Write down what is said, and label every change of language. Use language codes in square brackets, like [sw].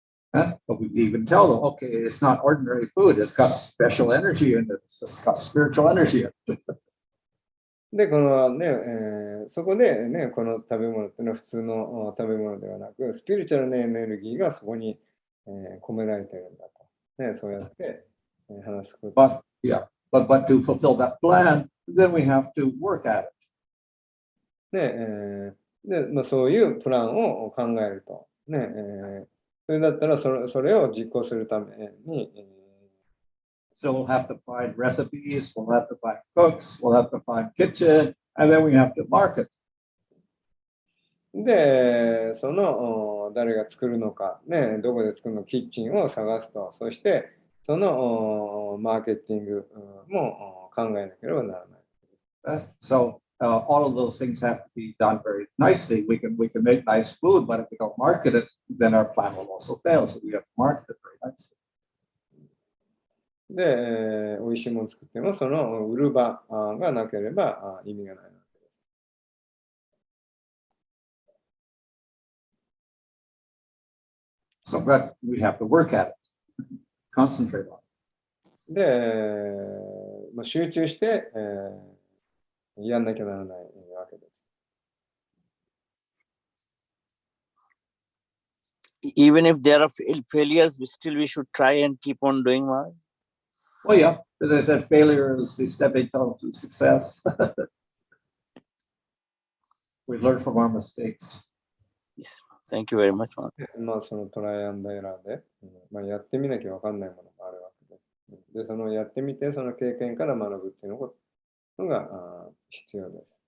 [en] But we even tell them, okay, it's not ordinary food. It's got special energy in it. It's got spiritual energy in it. [ja] で、このそこでこの食べ物っていうのは普通の食べ物ではなく、スピリチュアルなエネルギーがそこに、込められているんだと。そうやって、話すこと。 [en] But to fulfill that plan, then we have to work at it. [ja] で、そういうプランを考えると。それだったらそれを実行するために、 [en] So we'll have to find recipes, we'll have to find cooks, we'll have to find kitchen, and then we have to market. [ja] で、その誰が作るのか、どこで作るのか、キッチンを探すと。そして、そのマーケティングも考えなければならない。 [en] So all of those things have to be done very nicely. We can make nice food, but if we don't market it, then our plan will also fail. So we have to market it very nicely. [ja] で、美味しいものを作っても、その売る場がなければ意味がないわけです。 [en] So that we have to work at it, concentrate on it. [ja] で、集中して、やんなきゃならないわけです。 [en] Even if there are failures, still we should try and keep on doing more. Oh yeah, as I said, failure is the stepping stone to success. We learn from our mistakes. Yes. Thank you very much. [ja] そのトライアンドエラーで、やってみなきゃ分かんないものがあるわけで。で、そのやってみて、その経験から学ぶっていうのが必要です。